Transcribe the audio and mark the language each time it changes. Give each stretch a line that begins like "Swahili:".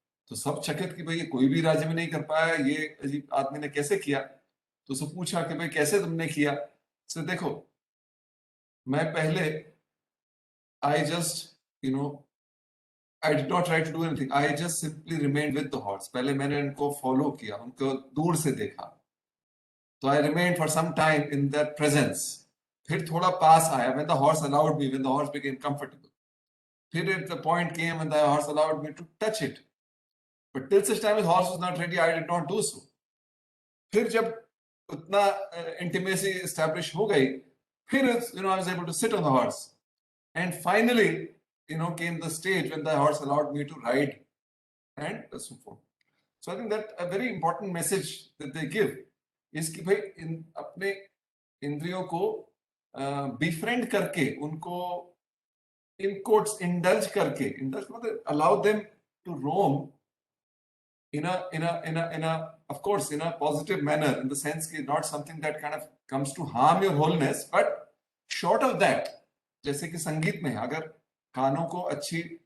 Hindi: तो सब चकित कि भाई ये कोई भी राज्य में नहीं कर पाया, ये अजीब आदमी ने कैसे किया. तो उससे पूछा कि भाई कैसे तुमने किया. तो देखो मैं पहले
English: I just I did not try to do anything. I just simply remained with the horse.
Hindi: पहले मैंने इनको फॉलो किया, उनको दूर से देखा. तो
English: I remained for some time in their presence.
Hindi: फिर थोड़ा पास आया
English: when the horse allowed me, when the horse became comfortable.
Hindi: फिर
English: the point came when the horse allowed me to touch it. But till such time the horse was not ready, I did not do so.
Hindi: फिर जब उतना
English: intimacy established
Hindi: हो गई, फिर
English: I was able to sit on the horse. And finally, came the stage when the horse allowed me to ride and so forth. So I think that a very important message that they give is
Hindi: कि भाई अपने इंद्रियों को
English: befriend
Hindi: करके, उनको
English: in quotes indulge
Hindi: करके,
English: indulge
Hindi: मतलब
English: allow them to roam in a of course in a positive manner, in the sense
Hindi: कि
English: not something that kind of comes to harm your wholeness, but short of that,
Hindi: जैसे कि संगीत में अगर कानों को अच्छी